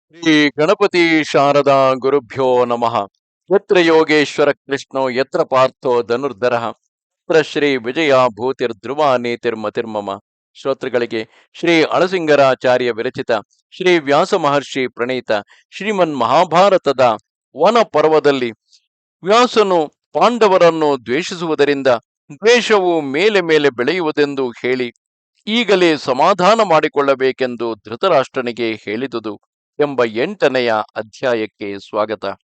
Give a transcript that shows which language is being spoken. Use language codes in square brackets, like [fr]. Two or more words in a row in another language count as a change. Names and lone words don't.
[sa] ಶ್ರೀ ಗಣಪತಿ ಶಾರದಾ ಗುರುಭ್ಯೋ ನಮಃ. ಯತ್ರ ಯೋಗೇಶ್ವರ ಕೃಷ್ಣೋ ಯತ್ರ ಪಾರ್ಥೋ ಧನುರ್ಧರಃ ತತ್ರ ಶ್ರೀ ವಿಜಯ ಭೂತಿರ್ಧ್ರುವ ನೀತಿರ್ಮತಿರ್ಮಮ. [kn] ಶ್ರೋತೃಗಳಿಗೆ ಶ್ರೀ ಅಳಸಿಂಗರಾಚಾರ್ಯ ವಿರಚಿತ ಶ್ರೀ ವ್ಯಾಸ ಮಹರ್ಷಿ ಪ್ರಣೀತ ಶ್ರೀಮನ್ ಮಹಾಭಾರತದ ವನ ಪರ್ವದಲ್ಲಿ ವ್ಯಾಸನು ಪಾಂಡವರನ್ನು ದ್ವೇಷಿಸುವುದರಿಂದ ದ್ವೇಷವು ಮೇಲೆ ಮೇಲೆ ಬೆಳೆಯುವುದೆಂದು ಹೇಳಿ ಈಗಲೇ ಸಮಾಧಾನ ಮಾಡಿಕೊಳ್ಳಬೇಕೆಂದು ಧೃತರಾಷ್ಟ್ರನಿಗೆ ಹೇಳಿದುದು ಎಂಬ 8ನೆಯ ಅಧ್ಯಾಯಕ್ಕೆ ಸ್ವಾಗತ.